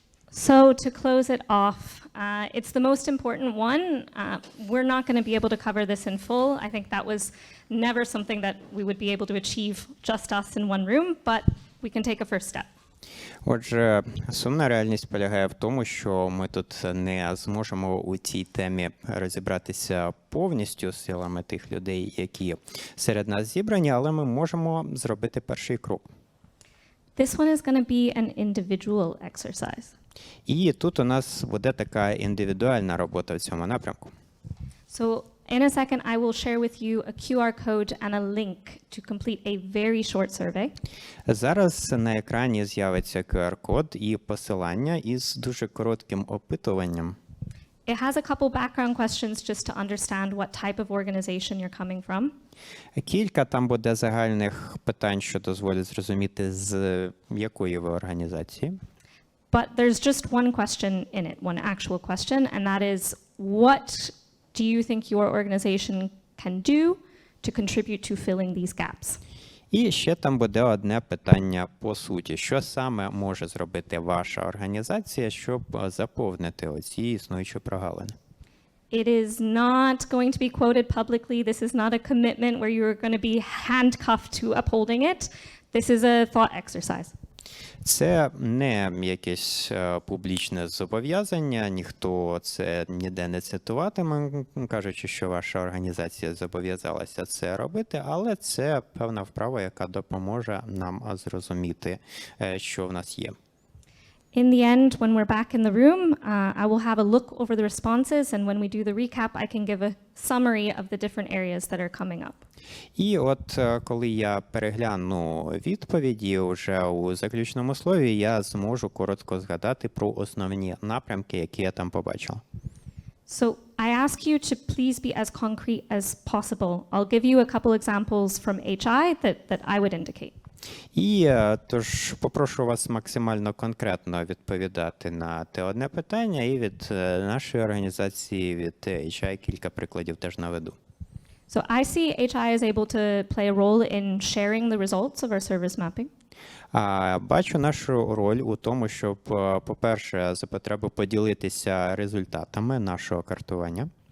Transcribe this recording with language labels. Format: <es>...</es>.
<en>So to close it off, it's the most important one. We're not going to be able to cover this in full. I think that was never something that we would be able to achieve just us in one room, but we can take a first step.</en> <uk>Отже, сумна реальність полягає в тому, що ми тут не зможемо у цій темі розібратися повністю з силами тих людей, які серед нас зібрані, але ми можемо зробити перший крок.</uk> <en>This one is going to be an individual exercise.</en> <uk>І тут у нас буде така індивідуальна робота в цьому напрямку.</uk> <en>So in a second, I will share with you a QR code and a link to complete a very short survey.</en> <uk>Зараз на екрані з'явиться QR-код і посилання із дуже коротким опитуванням.</uk> <en>It has a couple background questions just to understand what type of organization you're coming from.</en> <uk>Кілька там буде загальних питань, що дозволять зрозуміти, з якої ви організації.</uk> <en>But there's just one question in it, one actual question, and that is, what do you think your organization can do to contribute to filling these gaps?</en> <uk>І ще там буде одне питання по суті. Що саме може зробити ваша організація, щоб заповнити оці існуючі прогалини?</uk> <en>It is not going to be quoted publicly. This is not a commitment where you're going to be handcuffed to upholding it. This is a thought exercise.</en> <uk>Це не якесь публічне зобов'язання, ніхто це ніде не цитуватиме, кажучи, що ваша організація зобов'язалася це робити, але це певна вправа, яка допоможе нам зрозуміти, що в нас є.</uk> <en>In the end, when we're back in the room, I will have a look over the responses, and when we do the recap, I can give a summary of the different areas that are coming up.</en> <uk>І от коли я перегляну відповіді вже у заключному слові, я зможу коротко згадати про основні напрямки, які я там побачив.</uk> <en>So I ask you to please be as concrete as possible. I'll give you a couple examples from HI that I would indicate.</en> <uk>І тож попрошу вас максимально конкретно відповідати на те одне питання, і від нашої організації, від HI кілька прикладів теж наведу.</uk> <en>So I see HI is able to play a role in sharing the results of our service mapping.</en> <uk>Бачу нашу роль у тому, щоб, по-перше, за потреби поділитися результатами нашого картування.</uk>